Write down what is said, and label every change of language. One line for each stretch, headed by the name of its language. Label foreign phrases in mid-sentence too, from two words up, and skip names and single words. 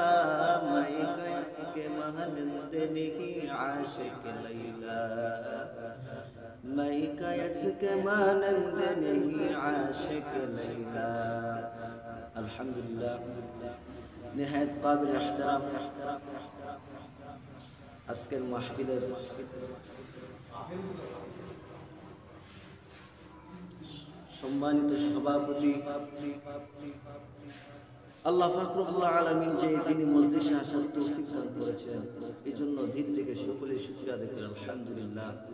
Urdu: میں قیس کے مانند نہیں عاشق لیلا. میں قیس کے مانند نہیں عاشق لیلا. الحمدللہ نہایت قابل احترام
Bangla: আজকের মাহফিলের সম্মানিত সভাপতি আল্লাহ পাক
Arabic: رب العالمين
Bangla: যে তিনি মজলিসে আসার তৌফিক দান করেছেন, এই জন্য দিল থেকে সকলে শুকরিয়া আদায় করি আলহামদুলিল্লাহ।